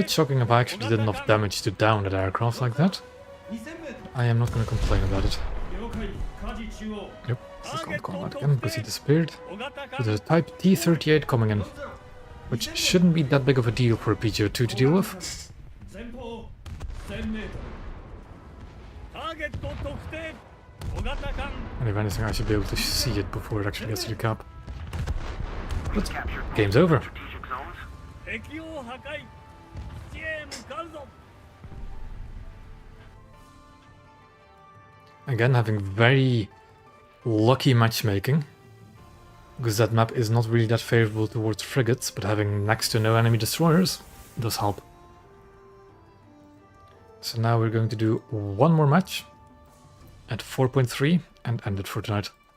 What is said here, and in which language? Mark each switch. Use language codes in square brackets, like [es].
[en] bit shocking if I actually did enough damage to down that aircraft like that. [ja] 2000メートル。 [en] I am not going to complain about it. [ja] 了解。舵中央。 [en] Yep, this is gone combat again because he disappeared. [ja] 小型 [en] So [ja] 艦 [en] there's a Type T-38 coming in, [ja] 40。 [en] which shouldn't be that big of a deal for a PGO-2 to deal with. [ja] 前方1000メートル。ターゲット特定小型艦 [en] And if anything, I should be able to see it before it actually gets to the cap. But game's over. Strategic zones. [ja] 敵を破壊基地へ向かうぞ [en] Again, having very lucky matchmaking. Because that map is not really that favorable towards frigates, but having next to no enemy destroyers does help. So now we're going to do one more match at 4.3 and end it for tonight.